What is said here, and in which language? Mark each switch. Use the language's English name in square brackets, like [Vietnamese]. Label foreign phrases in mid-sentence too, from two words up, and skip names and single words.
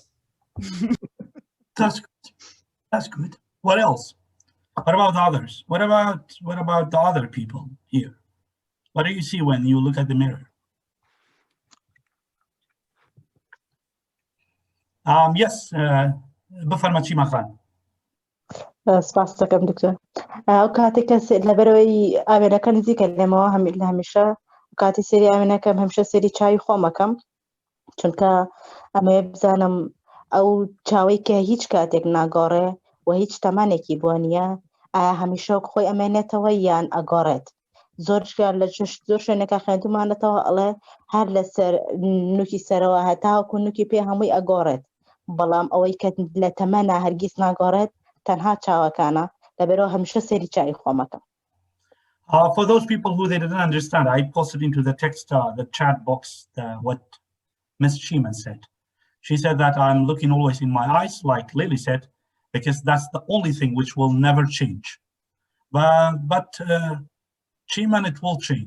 [English] That's good. That's good. What else? What about the others? What about the other people here? What do you see when you look at the mirror? Yes, [Persian] بفرمایید چی مخان. [Central Kurdish] سپاس دەکەم دکتۆر. ئەو کاتێک کە لەبەرەوەی ئاوێنەکە نزیکە لێمەوە لە هەمیشە کاتی سێری ئاوێنەکەم هەمیشە سێری چاوی خۆمەکەم چونکە ئەمەیە بزانم ئەو چاوەی کە هیچ کاتێک ناگۆڕێ و هیچ تەمانێکی بۆ نییە ئایا هەمیشە خۆی ئەمێنێتەوە یان ئەگۆڕێت. زۆر زۆر شوێنێکە خوێندومانێتەوە ئەڵێ هەر لەسەر نوکی سەرەوە هەتاوەکو نوکی پێ هەمووی ئەگۆڕێت، بەڵام ئەوەی کە لە تەمەنا هەرگیز ناگۆڕێت تەنها چاوەکانە لەبەرەوە هەمیشە سێری چاوی خۆمەکەم. [English] For those people who they didn't understand, I posted into the text, the chat box, what Ms. Sheeman said. She said that I'm looking always in my eyes, like Lily said, because that's the only thing which will never change. But Sheeman, it will change.